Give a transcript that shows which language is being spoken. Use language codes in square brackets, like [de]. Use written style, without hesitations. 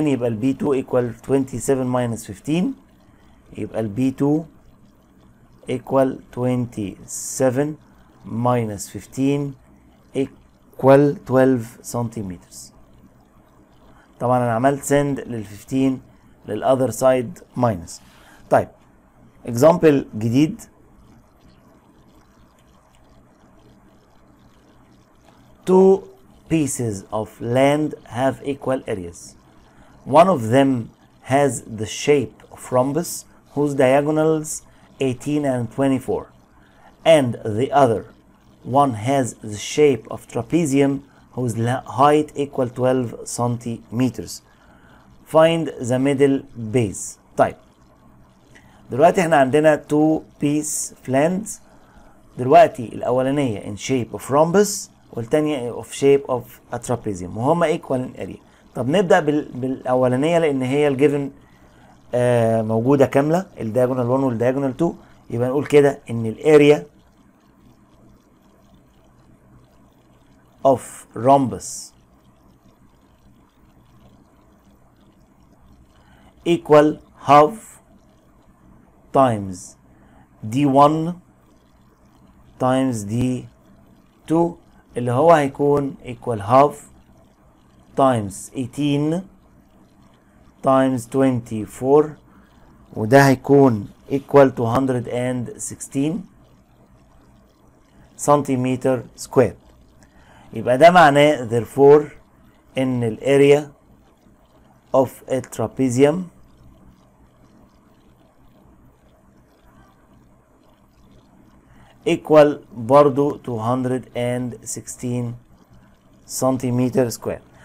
[ar] يبقى البي 2 [en] equal 27 minus 15 [ar] يبقى البي 2 equal 27 minus 15 equal 12 سنتيمتر. طبعا انا عملت send لل 15 للاذر سايد minus. [en] طيب example جديد two pieces of land have equal areas. One of them has the shape of rhombus whose diagonals 18 and 24 and the other one has the shape of trapezium whose height equal 12 centimeters. Find the middle base. [ar] طيب دلوقتي احنا عندنا [en] two piece of land. [ar] دلوقتي الاولانيه [en] in shape of rhombus [ar] والتانية of shape of a trapezium وهما [en] equal in area. [ar] طب نبدأ بالاولانيه لان هي الجيفن موجوده كامله الدياجونال 1 والدياجونال 2. يبقى نقول كده ان الاريا of rhombus [en] equal half times d1 times d2 [ar] اللي هو هيكون [en] equal half times 18 times 24 [ar] وده هيكون [en] equal to 116 centimetre square. [ar] يبقى ده معناه therefore ان الاريا of a trapezium equal برضو 216 سنتيمتر سكوير.